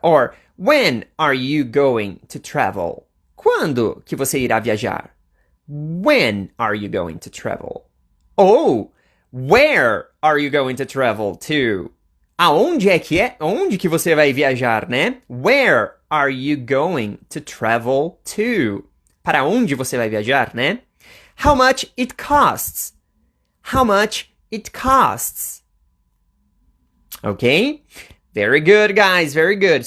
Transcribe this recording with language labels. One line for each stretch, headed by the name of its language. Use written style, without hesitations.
English: Or, when are you going to travel?
Portuguese: Quando que você irá viajar?
English: When are you going to travel? Ou, where are you going to travel to?
Portuguese: Aonde onde que você vai viajar, né?
English: Where are you going to travel to?
Portuguese: Para onde você vai viajar, né?
English: How much it costs. How much it costs. Okay? Very good, guys. Very good.